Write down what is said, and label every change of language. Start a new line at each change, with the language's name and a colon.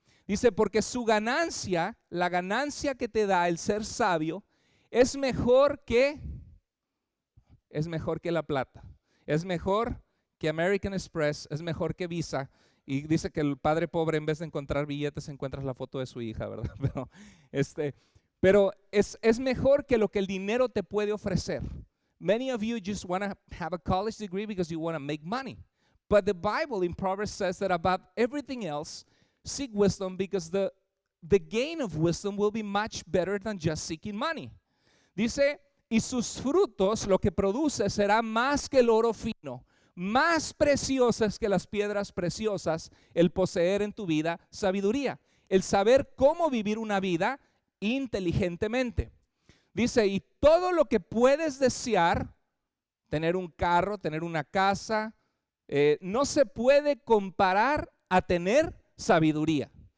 Spanish: Dice, porque su ganancia, la ganancia que te da el ser sabio, es mejor que la plata, es mejor que American Express, es mejor que Visa. Y dice que el padre pobre, en vez de encontrar billetes, encuentras la foto de su hija, ¿verdad? Pero es mejor que lo que el dinero te puede ofrecer.
English: Many of you just want to have a college degree because you want to make money. But the Bible in Proverbs says that about everything else, seek wisdom, because the gain of wisdom will be much better than just seeking money.
Spanish: Dice, y sus frutos, lo que produce, será más que el oro fino, más preciosas que las piedras preciosas, el poseer en tu vida sabiduría, el saber cómo vivir una vida inteligentemente. Dice, y todo lo que puedes desear, tener un carro, tener una casa, no se puede comparar a tener sabiduría.